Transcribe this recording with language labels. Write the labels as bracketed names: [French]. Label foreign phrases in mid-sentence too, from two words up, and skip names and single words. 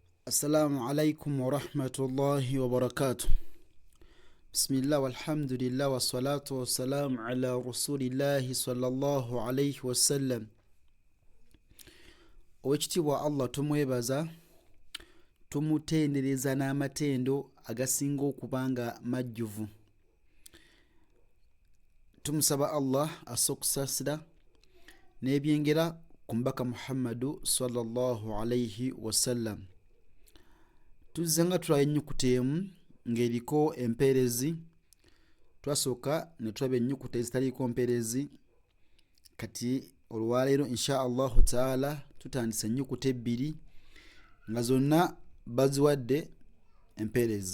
[Arabic] السلام عليكم ورحمة الله وبركاته. بسم الله والحمد لله والصلاة والسلام على رسول الله صلى الله عليه وسلم. [Ganda] Owekitiibwa Allah tumwebaza, tumutendereza n'amatendo agasinga okuba nga majjuvu. Tumusaba Allah assa okusaasira n'ebyengera ku mubaka Muhammadu [Arabic] صلى الله عليه وسلم. [Ganda] Tuzze nga tulaba ennyukuta emu ng'eriko empeerezi, twasooka ne tulaba ennyukuta ezitaliiko mpeerezi. Kati olwaleero [Arabic] إن شاء الله تعالى [Ganda] tutandise ennyukuta ebbiri nga zonna baziwadde empeerezi.